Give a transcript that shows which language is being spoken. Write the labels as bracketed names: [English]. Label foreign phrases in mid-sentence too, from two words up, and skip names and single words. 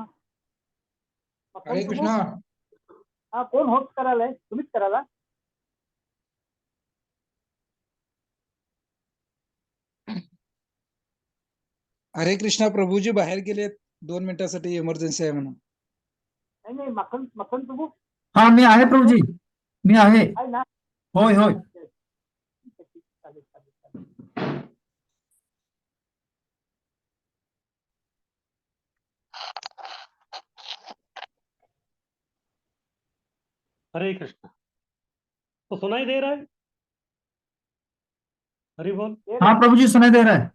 [Marathi] हरे कृष्णा। हाँ, कोण होस्ट करायलाय? तुम्हीच करायला? हरे कृष्णा, प्रभूजी बाहेर गेले 2 मिनिटासाठी, इमर्जन्सी आहे म्हणून. नाही नाही, मखन मखन प्रभू हाँ मी आहे प्रभुजी, मी आहे. आहे ना? होय होय. चालेल चालेल चालेल. हरे कृष्णा। [Hindi] तो सुनाई दे रहा है? हरि बोल। हाँ प्रभुजी सुनाई दे रहा है.